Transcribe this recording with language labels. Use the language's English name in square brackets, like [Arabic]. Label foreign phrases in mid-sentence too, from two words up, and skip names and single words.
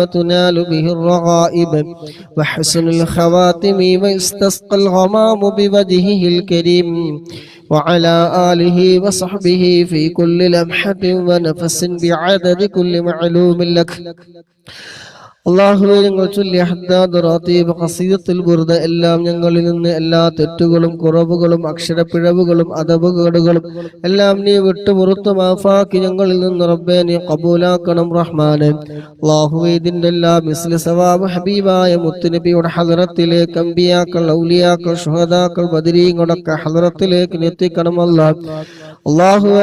[Arabic] وتنال به الرغائب وحسن الخواتم ويستسقى الغمام بوجهه الكريم وعلى آله وصحبه في كل لمحة ونفس بعدد كل معلوم لك [Malayalam] അല്ലാഹുവേ ഞങ്ങൾ ചൊല്ലിയ ഹദ്ദാദ് റാത്തീബ് ഖസീദത്തുൽ ബുർദ എല്ലാം ഞങ്ങളിൽ നിന്ന് എല്ലാ തെറ്റുകളും കുറവുകളും അക്ഷരപ്പിഴവുകളും അദബുകേടുകളും എല്ലാം നീ വിട്ടുപുറത്തു മാഫാക്കി ഞങ്ങളിൽ നിന്ന് റബ്ബേ നീ ഖബൂലാക്കണം റഹ്മാനെ. അല്ലാഹുവേ ഇതിന്റെ എല്ലാം മിസ്ലി സവാബ് ഹബീബായ മുത്തുനബിയുടെ ഹദറത്തിലേക്ക് അമ്പിയാക്കൾ ഔലിയാക്കൾ ശുഹദാക്കൾ ബദരീങ്ങളൊക്കെ ഹദറത്തിലേക്ക് എത്തിക്കണം അല്ലാഹുവേ.